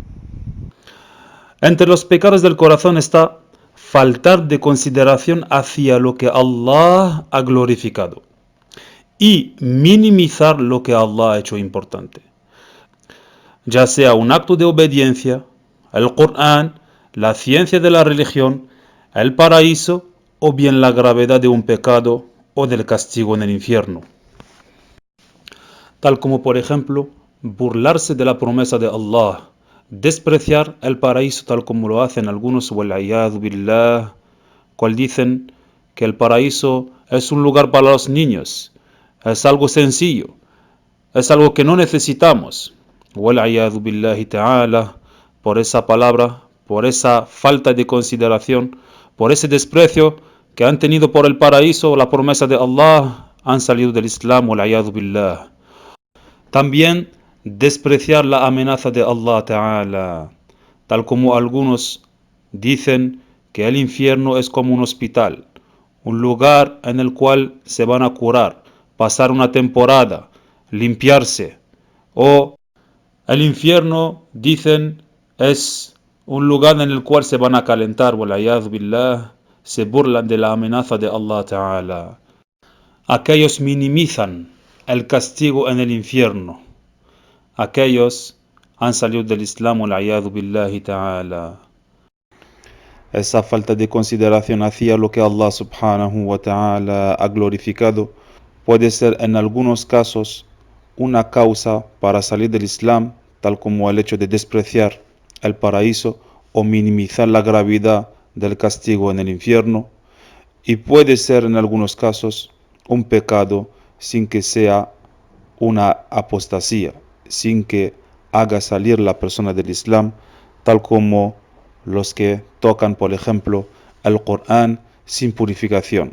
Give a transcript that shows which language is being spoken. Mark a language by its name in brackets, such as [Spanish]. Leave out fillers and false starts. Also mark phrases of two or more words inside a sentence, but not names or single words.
[Spanish] Entre los pecados del corazón está faltar de consideración hacia lo que Allah ha glorificado y minimizar lo que Allah ha hecho importante, ya sea un acto de obediencia, el Corán, la ciencia de la religión, el paraíso o bien la gravedad de un pecado o del castigo en el infierno. Tal como por ejemplo burlarse de la promesa de Allah, despreciar el paraíso tal como lo hacen algunos, [Arabic] والعياذ بالله, [Spanish] cual dicen que el paraíso es un lugar para los niños, es algo sencillo, es algo que no necesitamos, [Arabic] والعياذ بالله تعالى. [Spanish] Por esa palabra, por esa falta de consideración, por ese desprecio que han tenido por el paraíso o la promesa de Allah, han salido del Islam, [Arabic] والعياذ بالله. [Spanish] También despreciar la amenaza de Allah Ta'ala, tal como algunos dicen que el infierno es como un hospital, un lugar en el cual se van a curar, pasar una temporada, limpiarse. O el infierno, dicen, es un lugar en el cual se van a calentar, [Arabic] والعياذ بالله, [Spanish] se burlan de la amenaza de Allah Ta'ala. Aquellos minimizan el castigo en el infierno. Aquellos han salido del Islam, [Arabic] والعياذ بالله تعالى. [Spanish] Esa falta de consideración hacia lo que [Arabic] الله سبحانه وتعالى [Spanish] ha glorificado puede ser en algunos casos una causa para salir del Islam, tal como el hecho de despreciar el paraíso o minimizar la gravedad del castigo en el infierno, y puede ser en algunos casos un pecado sin que sea una apostasía, sin que haga salir la persona del Islam, tal como los que tocan, por ejemplo, el Corán sin purificación.